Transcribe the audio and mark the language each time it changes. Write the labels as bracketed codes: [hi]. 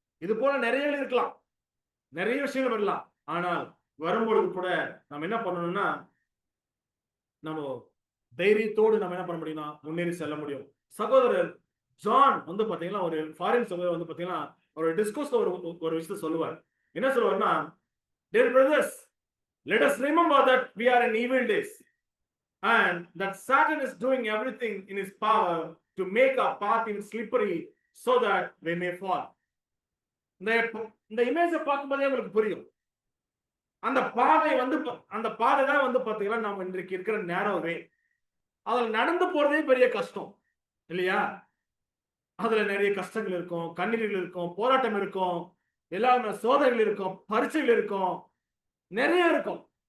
[ta] இது போல நிறைய இருக்கலாம், நிறைய விஷயங்கள் வரலாம். ஆனால் வரும்பொழுது கூட நம்ம என்ன பண்ணணும்னா நம்ம தைரியத்தோடு நம்ம என்ன பண்ண முடியும்னா முன்னேறி செல்ல முடியும். சகோதரர் ஜான் வந்து பாத்தீங்கன்னா ஒரு ஃபாரின் சகோதரர் வந்து பாத்தீங்கன்னா ஒரு டிஸ்கோஸ்ல ஒரு விஷயத்தை சொல்லுவார். என்ன சொல்லுவார்னா, [en] dear brothers, let us remember that we are in evil days and that Satan is doing everything in his power to make our path in slippery so that we may fall. [ta] இந்த இமேஜை பார்க்கும்போதே உங்களுக்கு புரியும். அந்த பாதை தான் வந்து பாத்தீங்கன்னா நம்ம இன்றைக்கு இருக்கிற நேரோ வே. அதுல நடந்து போறதே பெரிய கஷ்டம் இல்லையா? அதுல நிறைய கஷ்டங்கள் இருக்கும், கண்ணீர்கள் இருக்கும், போராட்டம் இருக்கும், எல்லாமே சோதனைகள் இருக்கும், பரீட்சைகள் இருக்கும், நிறைய இருக்கும்.